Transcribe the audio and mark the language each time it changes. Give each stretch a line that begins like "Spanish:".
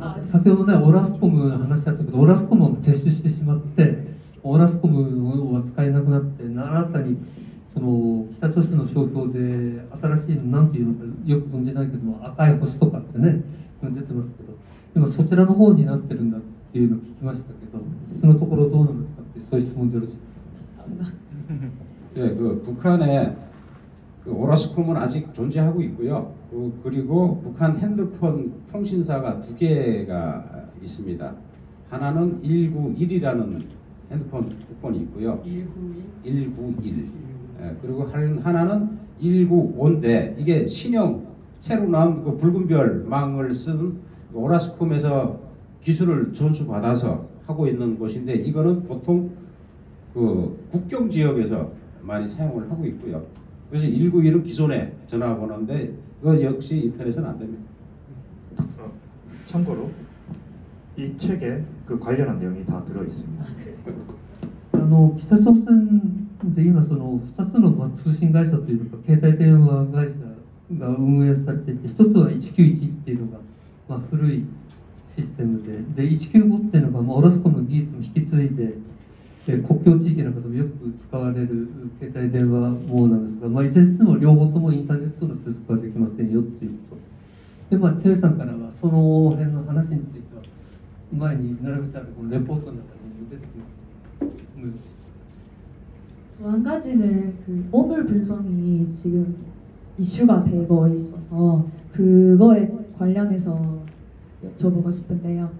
Japanese: 先ほどね、オラスコムの話だったけど、オラスコムを撤収してしまって、オラスコムは使えなくなって、新たにその北朝鮮の商標で新しいのなんていうのかよく存じないけども、赤い星とかってね出てますけど、今そちらの方になってるんだっていうのを聞きましたけど、そのところどうなんですかってそういう質問でよろしいですか。
Korean: 네, 그 북한에 그 오라스콤은 아직 존재하고 있고요. 그리고 북한 핸드폰 통신사가 2개가 있습니다. 하나는 191이라는 핸드폰 국번이 있고요. 191. 예, 그리고 하나는 195인데 이게 신형 새로 나온 그 붉은 별 망을 쓴 오라스콤에서 기술을 전수받아서 하고 있는 곳인데 이거는 보통 그 국경 지역에서 많이 사용을 하고 있고요. 그래서 191은 기존의 전화번호인데 이거 역시 인터넷은 안 됩니다. 참고로 이 책에 그 관련한 내용이 다 들어 있습니다.
Japanese: 北朝鮮で今その2つの通信会社というか携帯電話会社が運営されていて、一つは191っていうのが古いシステムで、195っていうのがオラスコムの技術も引き継いで国境地域の方もよく使われる携帯電話網なんですが、いずれにしても両方ともインターネットの接続はできませんよっていうことで、チェイさんからはその辺の話については前に並べてあるこのレポートの中にも出てきます。
Korean: 한 가지는 그 오물 분석이 지금 이슈가 되고 있어서 그거에 관련해서 여쭤보고 싶은데요.